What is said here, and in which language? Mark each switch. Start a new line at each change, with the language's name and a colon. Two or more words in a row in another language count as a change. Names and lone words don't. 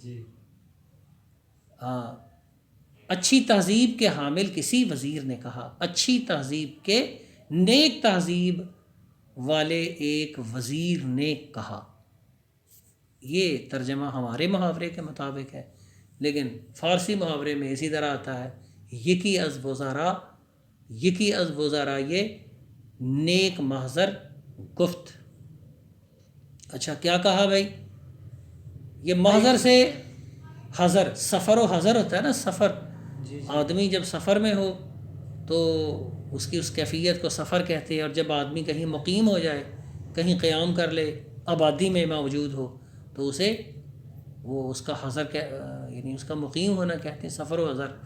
Urdu: ہاں، اچھی تہذیب کے حامل کسی وزیر نے کہا، اچھی تہذیب کے نیک تہذیب والے ایک وزیر نے کہا۔ یہ ترجمہ ہمارے محاورے کے مطابق ہے، لیکن فارسی محاورے میں اسی طرح آتا ہے،
Persian: یکی از وزراء، یکی از وزراء، یہ نیک محضر گفت۔
Urdu: اچھا، کیا کہا بھائی؟ یہ محضر سے حضر، سفر و حضر ہوتا ہے نا، سفر، آدمی جب سفر میں ہو تو اس کیفیت کو سفر کہتے ہیں، اور جب آدمی کہیں مقیم ہو جائے، کہیں قیام کر لے، آبادی میں موجود ہو، تو اسے وہ اس کا حضر یعنی اس کا مقیم ہونا کہتے ہیں، سفر و حضر۔